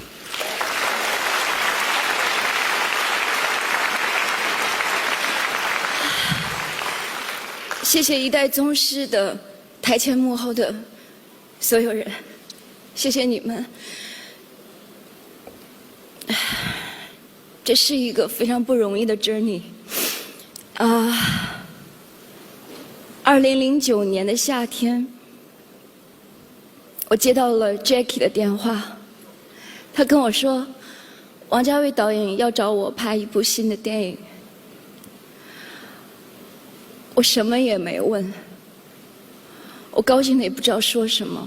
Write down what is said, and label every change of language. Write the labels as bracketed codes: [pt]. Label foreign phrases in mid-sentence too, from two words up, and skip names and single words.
[zh] 謝謝一代宗師的台前幕後的所有人，謝謝你們。這是一個非常不容易的 journey。2009 年的夏天，我接到了 Jackie 的電話，他跟我說，王家衛導演要找我拍一部新的電影。我什麼也沒問，我高興得也不知道說什麼。